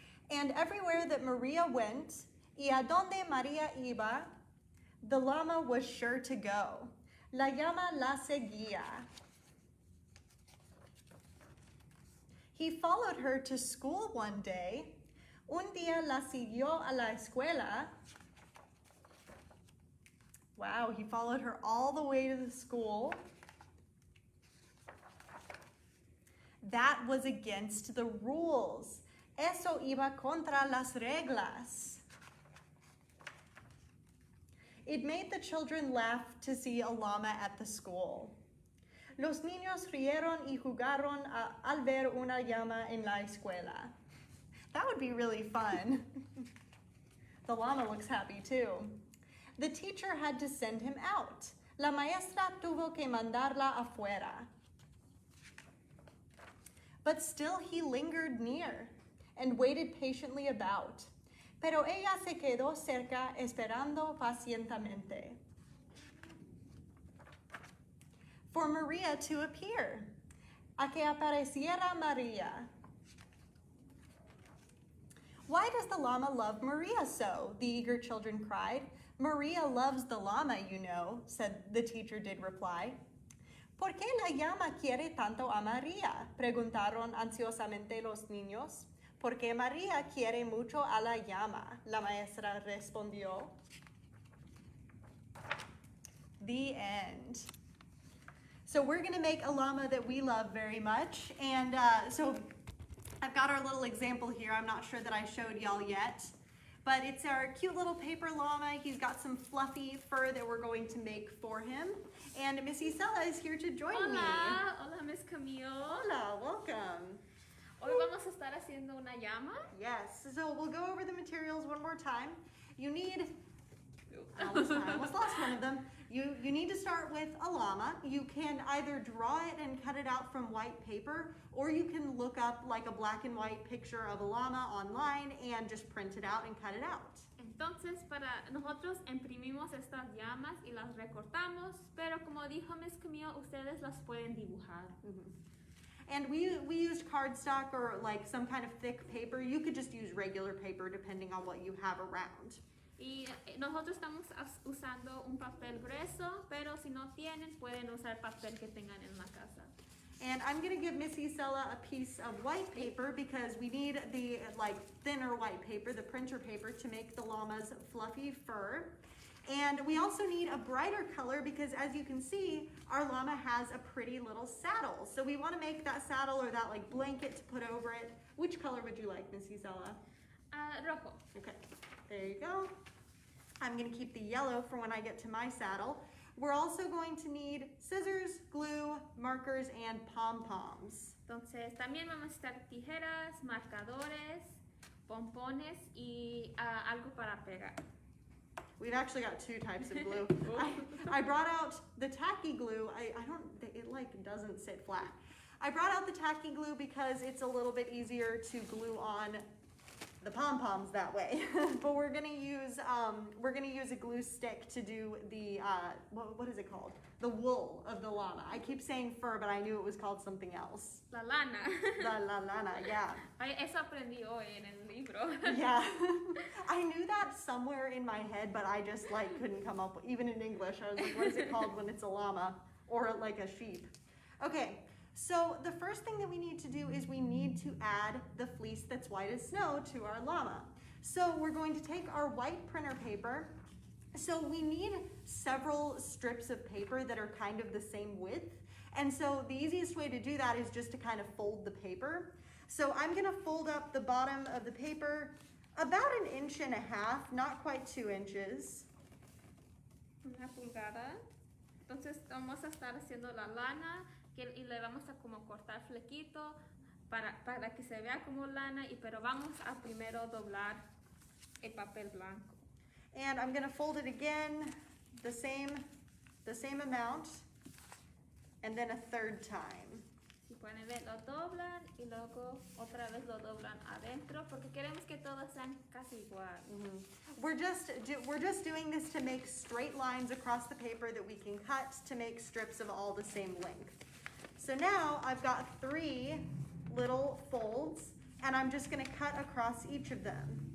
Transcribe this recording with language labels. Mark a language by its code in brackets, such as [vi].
[en] And everywhere that Maria went, [es] y a donde Maria iba, [en] the llama was sure to go. [es] La llama la seguía. [en] He followed her to school one day. [es] Un día la siguió a la escuela. [en] Wow, he followed her all the way to the school. That was against the rules. [es] Eso iba contra las reglas. [en] It made the children laugh to see a llama at the school. [es] Los niños rieron y jugaron al ver una llama en la escuela. [en] That would be really fun. The llama looks happy too. The teacher had to send him out. [es] La maestra tuvo que mandarla afuera. [en] But still he lingered near and waited patiently about. [es] Pero ella se quedó cerca esperando pacientemente [en] for Maria to appear. [es] A que apareciera Maria. [en] Why does the llama love Maria so? The eager children cried. Maria loves the llama, you know, said the teacher did reply. [es] ¿Por qué la llama quiere tanto a Maria? Preguntaron ansiosamente los niños. Porque Maria quiere mucho a la llama, la maestra respondió. [en] The end. So we're gonna make a llama that we love very much. And so I've got our little example here. I'm not sure that I showed y'all yet, but it's our cute little paper llama. He's got some fluffy fur that we're going to make for him. And Miss Isela is here to join me. [es] Hola, Miss Camille. [en] Hola, welcome. [es] Hoy vamos a estar haciendo una llama. [en] Yes, so we'll go over the materials one more time. You need, I almost lost one of them. You need to start with a llama. You can either draw it and cut it out from white paper, or you can look up like a black and white picture of a llama online and just print it out and cut it out. [es] Entonces, nosotros imprimimos estas llamas y las recortamos, pero como dijo Miss Camille, ustedes las pueden dibujar. Mm-hmm. [en] And we used cardstock or like some kind of thick paper. You could just use regular paper depending on what you have around. [es] Y nosotros estamos usando un papel grueso, pero si no tienen, pueden usar papel que tengan en la casa. [en] And I'm gonna give Miss Isela a piece of white paper because we need the thinner white paper, the printer paper, to make the llama's fluffy fur. And we also need a brighter color because, as you can see, our llama has a pretty little saddle. So we want to make that saddle or that blanket to put over it. Which color would you like, Miss Isela? [es] Rojo. [en] Okay, there you go. I'm going to keep the yellow for when I get to my saddle. We're also going to need scissors, glue, markers, and pom-poms. [es] Entonces, también vamos a necesitar tijeras, marcadores, pompones y algo para pegar. [en] We've actually got two types of glue. I brought out the tacky glue. It doesn't sit flat. I brought out the tacky glue because it's a little bit easier to glue on the pom-poms that way. But we're gonna use a glue stick to do the what is it called? The wool of the llama. I keep saying fur, but I knew it was called something else. [es] La lana. La lana, yeah. Eso aprendí hoy en el libro. [en] Yeah. I knew that somewhere in my head, but I just couldn't come up with, even in English. I was like, what is it called when it's a llama or like a sheep? Okay. So the first thing that we need to do is we need to add the fleece that's white as snow to our llama. So we're going to take our white printer paper. So we need several strips of paper that are kind of the same width. And so the easiest way to do that is just to kind of fold the paper. So I'm gonna fold up the bottom of the paper about 1.5 inches, not quite 2 inches. [es] Una pulgada. Entonces vamos a estar haciendo la lana y le vamos a como cortar flequito para que se vea como lana, pero vamos a primero doblar el papel blanco. [en] And I'm gonna fold it again, the same amount, and then a third time. [es] Si pueden ver, lo doblan y luego otra vez lo doblan adentro porque queremos que todos sean casi igual. Mm-hmm. [en] We're just doing this to make straight lines across the paper that we can cut to make strips of all the same length. So now I've got 3 little folds, and I'm just gonna cut across each of them.